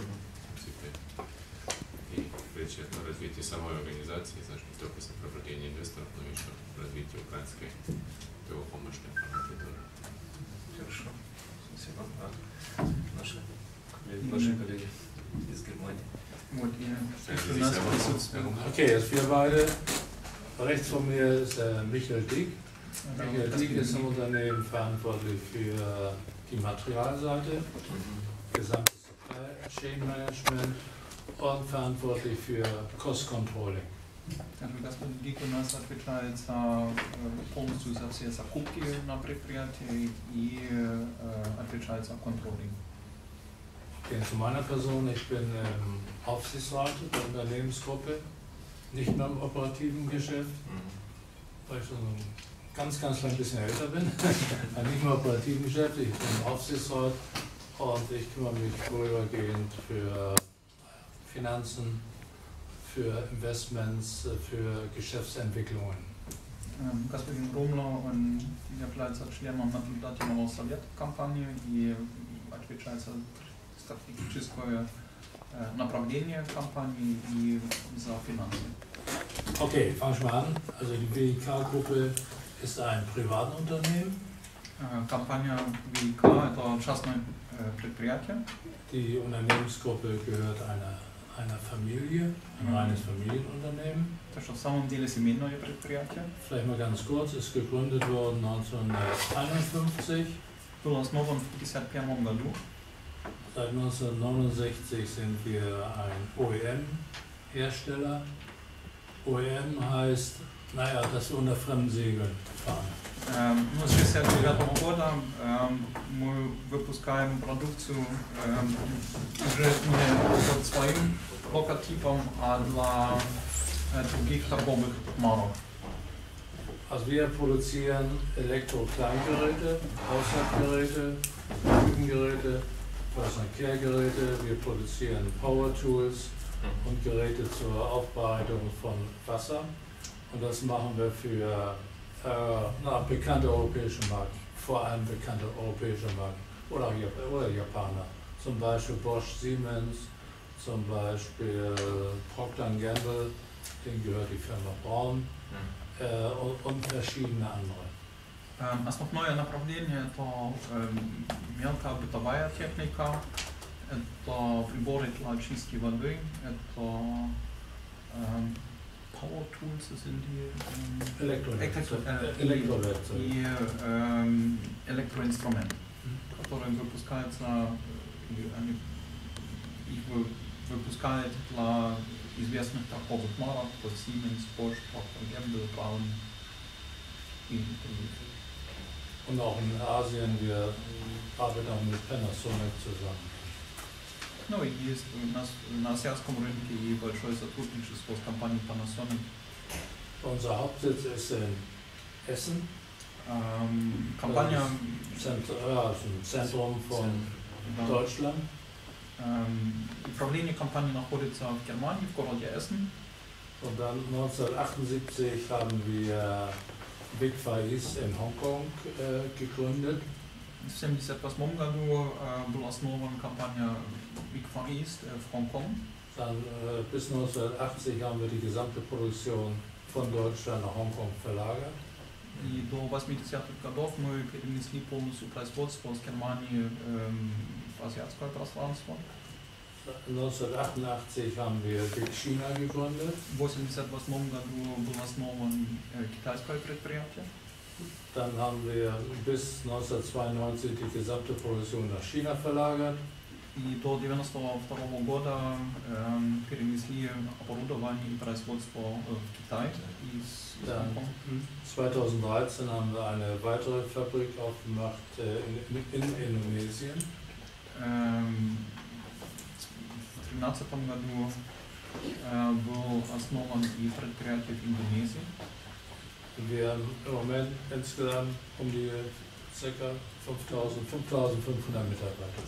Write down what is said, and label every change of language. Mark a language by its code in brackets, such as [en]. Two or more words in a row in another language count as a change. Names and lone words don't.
[ru] И речь идет о развитии самой организации, значит, не только сопровождение инвесторов, но еще развитие украинской торгово-промышленной палаты тоже. Хорошо, спасибо. Наши коллеги из Германии. [de] Okay, jetzt wir beide. Rechts von mir ist Michael Dieck. Michael Dieck ist im Unternehmen verantwortlich für die Materialseite, gesamtes [en] Supply Chain Management [de] und verantwortlich für [en] Cost Controlling. [ru] Господин Дик у нас отвечает за полностью за все закупки на предприятии и отвечает за контролинг. [de] Zu meiner Person, ich bin im Aufsichtsrat der Unternehmensgruppe, nicht mehr im operativen Geschäft, weil ich schon ganz klein bisschen älter bin, nicht mehr im operativen Geschäft, ich bin im Aufsichtsrat und ich kümmere mich vorübergehend für Finanzen, für Investments, für Geschäftsentwicklungen. [ru] Господин Румло, он является членом наблюдательного совета компании и отвечает за стратегическое направление компании и за финансы. [de] Okay, fangen wir mal an. Also die WIK-Gruppe ist ein Privatunternehmen. [ru] Компания ВИК – это частное предприятие. [de] Die Unternehmensgruppe gehört einer Familie, ein reines Familienunternehmen. [ru] Это в самом деле семейное предприятие. [de] Vielleicht mal ganz kurz, ist gegründet worden 1951. [ru] Было основано в 1951 году. [de] Seit 1969 sind wir ein OEM-Hersteller. OEM heißt, dass wir unter fremden Segeln fahren. [ru] С 1969 года мы выпускаем продукцию уже не под своим логотипом, а для других торговых марок. [de] Also wir produzieren Elektro-Kleingeräte, Haushaltsgeräte, Küchengeräte, [en] Personal Care [de] Geräte, wir produzieren [en] Power Tools [de] und Geräte zur Aufbereitung von Wasser. Und das machen wir für bekannte europäische Marken, vor allem bekannte europäische Marken oder Japaner. Zum Beispiel Bosch, Siemens, zum Beispiel Procter & Gamble, denen gehört die Firma Braun und verschiedene andere. [ru] Основное направление – это мелкая бытовая техника, это приборы для очистки воды, это [en] Power Tools, [de] das sind die [ru] электроинструменты, которые выпускаются, их выпускают для известных торговых марок, Siemens, Bosch, Procter & Gamble, Braun и других. [de] Und auch in Asien, wir arbeiten auch mit Panasonic zusammen. [ru] Ну и есть у нас на азиатском рынке и большое сотрудничество с компанией Panasonic. [de] Unser Hauptsitz ist in Essen. [ru] Компания [de] im Zentrum von Deutschland. [ru] Управление компании находится в Германии, в городе Essen. [de] Und dann 1978 haben wir Big Far East in Hongkong gegründet. [ru] В 1978 году была основана компания Big Far East в Hongkong. [de] Dann bis 1980 haben wir die gesamte Produktion von Deutschland nach Hongkong verlagert. [ru] И до 80-х годов мы перенесли полностью производство с Германии в азиатское пространство. [de] 1988 haben wir Big China gegründet. [ru] В 1988 году было основано китайское предприятие. [de] Dann haben wir bis 1992 die gesamte Produktion nach China verlagert. [ru] И до 1992 года перенесли оборудование и производство в Китай из Hongkong. [de] 2013 haben wir eine weitere Fabrik aufgemacht in Indonesien. [ru] В 2013 году был основан и предприятие в Индонезии. [de] Wir haben im Moment insgesamt die ca. 5.500 Mitarbeiter.